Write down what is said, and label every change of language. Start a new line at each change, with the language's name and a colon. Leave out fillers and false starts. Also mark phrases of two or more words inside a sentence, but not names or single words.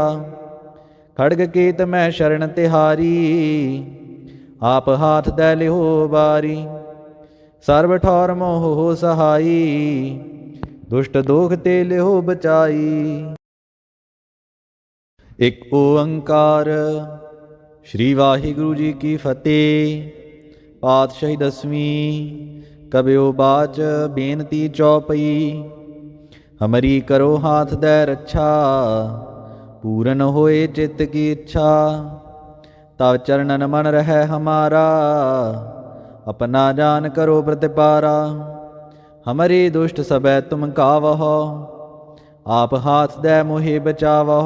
Braj: खड़ग केत मैं शरण तिहारी, आप हाथ दै लिहो बारी। सर्व ठौर मोह हो सहाई, दुष्ट दोख ते लिहो बचाई। एक ओंकार। श्री वाहिगुरु जी की फतेह। पातशाही 10वीं। कबियो बाच बेनती चौपई। हमारी करो हाथ दै रक्षा, पूरन होए चित्त की इच्छा। तब चरणन मन रहे हमारा, अपना जान करो प्रतिपारा। हमारे दुष्ट सबै तुम कावहो, आप हाथ दै मोहे बचावहो।